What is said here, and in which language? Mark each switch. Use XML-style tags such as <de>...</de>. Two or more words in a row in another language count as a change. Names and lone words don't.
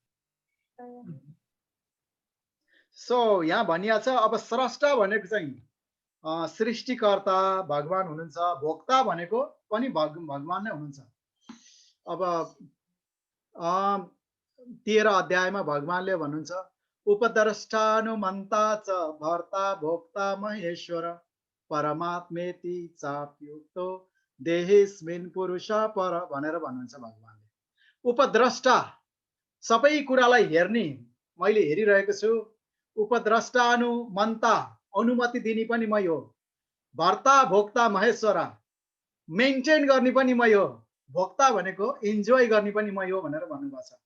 <ne>सो यहाँ भनिया छ अब स्रष्टा भनेको चाहिँ सृष्टिकर्ता भगवान हुनुहुन्छ, भोक्ता भनेको पनि भगवान नै हुनुहुन्छ। अब 13 अध्यायमा भगवानले भन्नुहुन्छ</ne> <sa>उपद्रष्टानुमन्ता च भर्ता भोक्ता महेश्वर परमात्मेति चाप्युक्तो देहेस्मिन् पुरुष पर</sa> <ne>भनेर भन्नुहुन्छ भगवानले। उपद्रष्टा सबै कुरालाई हेर्ने मैले हेरिरहेको छु। उपद्रष्टानुमन्ता अनुमति दिने पनि मै हो,</ne> <sa>भर्ता भोक्ता महेश्वर</sa> <ne>मेन्टेन गर्ने पनि मै हो, भोक्ता भनेको इन्जोय गर्ने पनि मै हो भनेर भन्नुभएको छ।</ne>